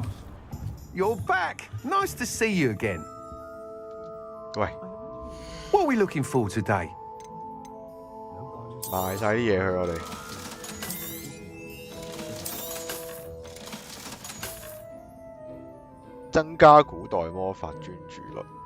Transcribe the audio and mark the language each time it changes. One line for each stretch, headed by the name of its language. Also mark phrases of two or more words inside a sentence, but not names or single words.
English: You're back! Nice to see you again.
Cantonese: 喂，
English: What are we looking for today?
Cantonese: 賣晒啲嘢去我哋。增加古代魔法專注率。